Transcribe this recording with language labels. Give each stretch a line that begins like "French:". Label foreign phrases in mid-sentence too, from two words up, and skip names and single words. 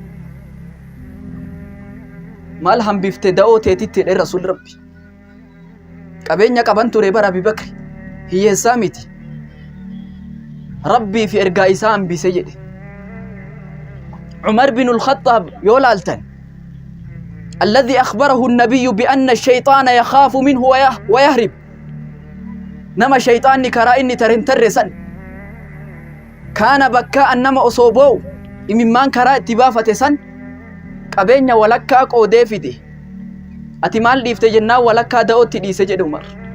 Oromo: Maal hambifte da'oo teetitti jedhe Rasuulli Rabbi. Qabeenya qaban ture bara Abubakri, hiyyeessaa miti. Rabbii fi ergaa isaa hambise jedhe.
Arabic: Umar bin al-Khattaab
Oromo: yoo laaltan
Arabic: الذي أخبره النبي بأن الشيطان يخاف منه ويهرب.
Oromo: Nama shaytaanni karaa inni tarre san kaana bakka annama osoo boo'u imimmaan karaa itti baafate san qabeenya walakkaa qoodee fide. Ati maal dhiifte jennaan walakkaa da'ootti dhiise jedhe Umar.